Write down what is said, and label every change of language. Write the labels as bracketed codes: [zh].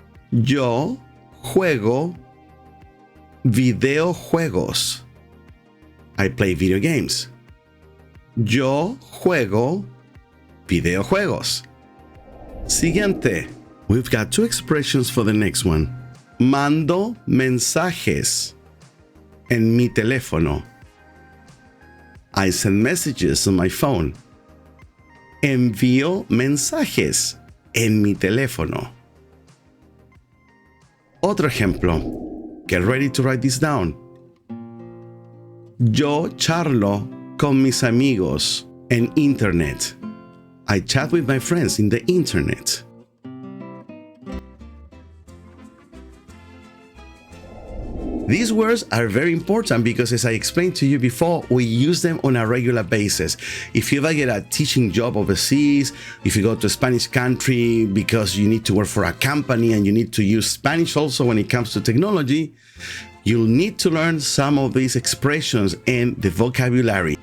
[es] Yo juego videojuegos. [en] I play video games. [es] Yo juego videojuegos. Siguiente. [en] We've got two expressions for the next one. [es] Mando mensajes en mi teléfono. [en] I send messages on my phone. [es] Envío mensajes en mi teléfono. Otro ejemplo. [en] Get ready to write this down. [es] Yo charlo con mis amigos en internet. [en] I chat with my friends in the internet. These words are very important because, as I explained to you before, we use them on a regular basis. If you ever get a teaching job overseas, if you go to a Spanish country because you need to work for a company and you need to use Spanish also when it comes to technology, you'll need to learn some of these expressions and the vocabulary.